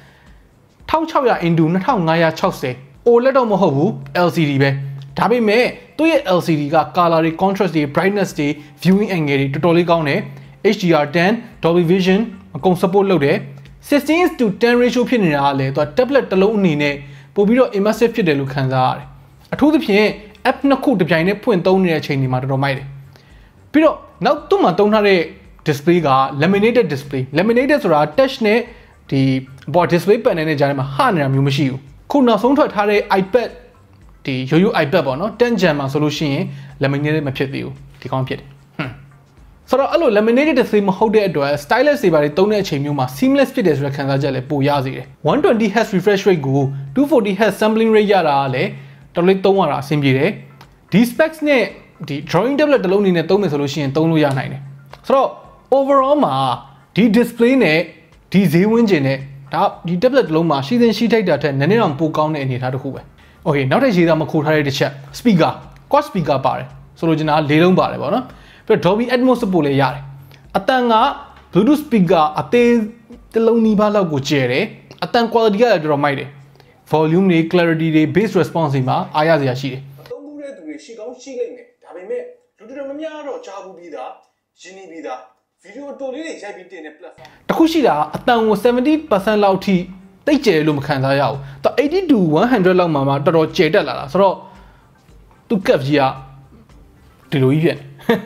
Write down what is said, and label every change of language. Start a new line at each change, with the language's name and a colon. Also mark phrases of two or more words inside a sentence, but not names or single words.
English: 1600 into 2560 OLED
Burmese: တော့မဟုတ်ဘူး LCD ပဲဒါပေမဲ့သူ့ရဲ့ LCD က color တွေ contrast တွေ brightness တွေ
English: viewing angle
Burmese: တွေတော်တော်လေးကောင်းတယ် HDR10 Dolby Vision အကုန် support လုပ်တယ် 16:10 ratio ဖြစ်နေတာကလည်းသူက tablet တစ်လုံးအနေနဲ့ပို့ပြီးတော့ immersive ဖြစ်တယ်လို့ခံစားရတယ်အထူးသဖြင့် app နှစ်ခုတစ်ပြိုင်တည်းဖွင့်သုံးနေတဲ့အချိန်တွေမှာတော်တော်မိုက်တယ်ပြီးတော့နောက်သူ့မှာသုံး ထားတဲ့ display က
English: laminated display laminated
Burmese: ဆိုတာ touch နဲ့ဒီဘော
English: display panel
Burmese: နဲ့ကြားထဲမှာဟာနေတာမျိုးမရှိဘူးခုနောက်ဆုံးထွက်ထားတဲ့ iPad ဒီရိုးရိုး iPad ပေါ့နော်10 Gen မှာဆိုလို့ရှိရင် laminated မဖြစ်သေးဘူးဒီကောင်းဖြစ်တယ်ဆိုတော့အဲ့လို
English: laminated display
Burmese: မဟုတ်တဲ့အတွက် stylus တွေပါတွေသုံးတဲ့အချိန်မျိုးမှာ seamless ဖြစ်တယ်ဆိုတဲ့ခံစားချက်လည်းပိုရစေတယ်
English: 120Hz refresh rate
Burmese: ကို
English: 240Hz sampling rate
Burmese: ရတာကလည်းတော်တော်လေးသုံးရတာအဆင်ပြေတယ်ဒီ specs နဲ့ဒီ
English: drawing tablet
Burmese: တစ်လုံးအနေနဲ့သုံးမယ်ဆိုလို့ရှိရင်သုံးလို့ရနိုင်တယ်ဆိုတော့ overall မှာ ဒီ display နဲ့ဒီဈေးဝန်းကျင်နဲ့ဒါဒီ tablet တစ်လုံးမှာရှိထိုက်တာထက်နည်းနည်းတော့ပိုကောင်းတဲ့အနေအထားတစ်ခုပဲ okay နောက်ထပ်ရေးသားမခိုးထားတဲ့တစ်ချက်
English: speaker quad speaker
Burmese: ပါတယ်ဆိုလိုချင်တာ၄လုံးပါတယ်ပေါ့နော်ပြီးတော့ Dolby Atmos support လည်းရတယ်အတန်က
English: Bluetooth speaker
Burmese: အသေးတစ်လုံးနီးပါးလောက်ကို ကျယ်တယ်အတန် quality ကလည်းတော်တော်မိုက်တယ် volume တွေ clarity တွေ
English: bass response
Burmese: တွေမှာအားရစရာရှိတယ်သုံးဘူးတဲ့သူတွေရှိကောင်းရှိလိမ့်မယ်ဒါပေမဲ့လူတော်များများတော့ကြားဘူးပြီးသားရင်းနှီးပြီးသားဗီဒီယိုတိုလေးတွေရိုက်ပြီးတင်တဲ့ platform တခုရှိတာအတန်ကို 70% လောက်ထိတိတ်ကျယ်လို့မခံစားရဘူးသူ80 to 100လောက်မှာတော်တော်ကျယ်တက်လာတာဆိုတော့သူကပ်ကြီးကဒီလိုကြီးဖြစ်နေ